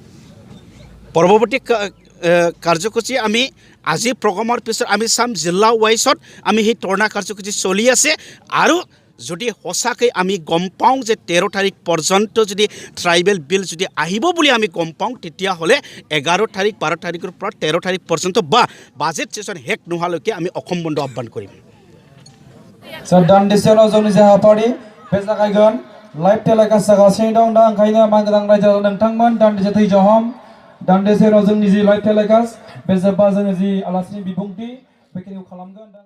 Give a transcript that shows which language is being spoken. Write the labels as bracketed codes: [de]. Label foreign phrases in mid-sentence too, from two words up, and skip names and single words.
[as] পৰৱৰ্তী কাৰ্যসূচী আমি আজি প্ৰগ্ৰামৰ পিছত আমি চাম জিলা ৱাইজত আমি সেই ধৰ্ণা কাৰ্যসূচী চলি আছে আৰু যদি সঁচাকৈ আমি গম পাওঁ যে 13 তাৰিখ পৰ্যন্ত যদি [en] tribal bill [as] যদি আহিব বুলি আমি গম পাওঁ তেতিয়াহ'লে 11 তাৰিখ 12 তাৰিখৰ পৰা 13 তাৰিখ পৰ্যন্ত বা [en] budget session [as] শেষ নোহোৱালৈকে আমি অসম বন্ধ আহ্বান কৰিম [brx] दान्दिसेयाव जोंनि जे हाबाफारि बे जागायगोन [en] live telecast [brx] जागासिनो दं दा ओंखायनो मानगोनां रायजो नोंथांमोन दान्दिसे धैर्य हम दान्दिसेयाव जोंनि जि [en] live telecast [brx] बे जोब्बा जोङो जि आलासिनि बिबुंथि बेखिनिखौ खालामगोन